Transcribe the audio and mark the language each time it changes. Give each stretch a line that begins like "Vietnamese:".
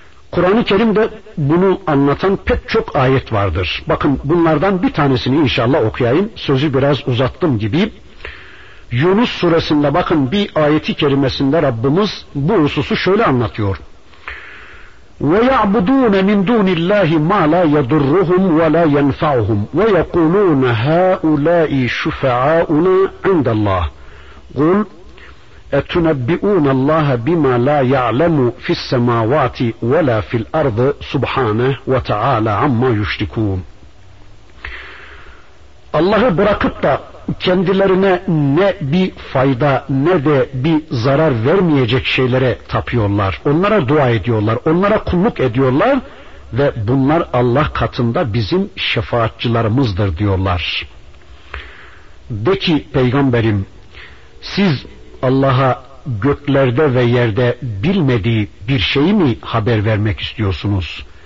Turkish: Kur'an-ı Kerim'de bunu anlatan pek çok ayet vardır. Bakın bunlardan bir tanesini inşallah okuyayım. Sözü biraz uzattım gibi. Yunus suresinde bakın bir ayeti kerimesinde Rabbimiz bu hususu şöyle anlatıyor.
Arabic: وَيَعْبُدُونَ مِنْ دُونِ اللّٰهِ مَا لَا يَدُرُّهُمْ وَلَا يَنْفَعُهُمْ وَيَقُولُونَ هَا اُولَٰئِ شُفَعَاؤُنَا عِنْدَ اللّٰهِ قُلْ اَتُنَبِّئُونَ اللّٰهَ بِمَا لَا يَعْلَمُ فِي السَّمَاوَاتِ وَلَا فِي الْأَرْضِ سُبْحَانَهُ وَتَعَالَ عَمَّا يُشْرِكُونَ
Turkish: Allah'ı bırakıp da kendilerine ne bir fayda ne de bir zarar vermeyecek şeylere tapıyorlar. Onlara dua ediyorlar, onlara kulluk ediyorlar ve bunlar Allah katında bizim şefaatçılarımızdır diyorlar. De ki peygamberim, siz Allah'a göklerde ve yerde bilmediği bir şeyi mi haber vermek istiyorsunuz?